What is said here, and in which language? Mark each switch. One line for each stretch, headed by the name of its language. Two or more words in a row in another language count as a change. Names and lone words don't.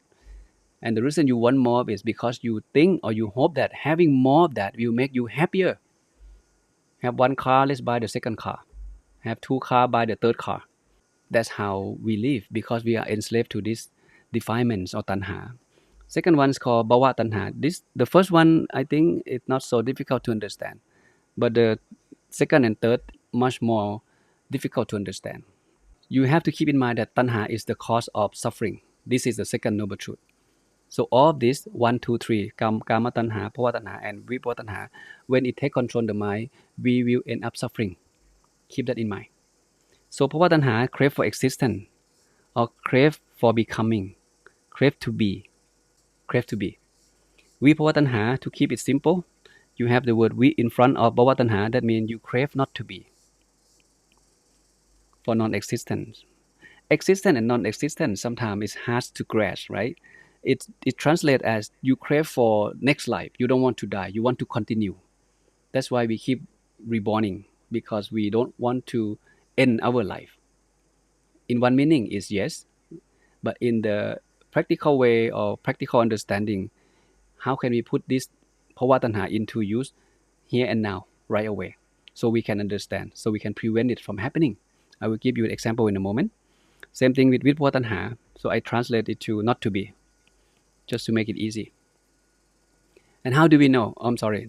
English: And the reason you want more of it is because you think or you hope that having more of that will make you happier. Have one car, let's buy the second car. Have two cars, buy the third car. That's how we live because we are enslaved to these defilements or tanha. Second one is called
Pali: bhava tanha.
English: The first one, I think it's not so difficult to understand. But the second and third, much more difficult to understand. You have to keep in mind that tanha is the cause of suffering. This is the second noble truth. So all of this, 1, 2, 3,
Pali: kama tanha, bhava tanha, and vibhava tanha,
English: when it take control the mind, we will end up suffering. Keep that in mind.
Pali: So bhava tanha,
English: crave for existence, or crave for becoming, crave to be, crave to be. Vibhava tanha, to keep it simple, you have the word vi in front of
Pali: bhava tanha,
English: that means you crave not to be, for non-existence. Existence and non-existence sometimes is hard to grasp, right? It translates as you crave for next life. You don't want to die. You want to continue. That's why we keep reborning, because we don't want to end our life. In one meaning is yes, but in the practical way or practical understanding, how can we put this
Pali: bhava tanha
English: into use here and now, right away, so we can understand, so we can prevent it from happening? I will give you an example in a moment. Same thing with
Pali: vibhava tanha.
English: So I translate it to not to be, just to make it easy. And how do we know? I'm sorry.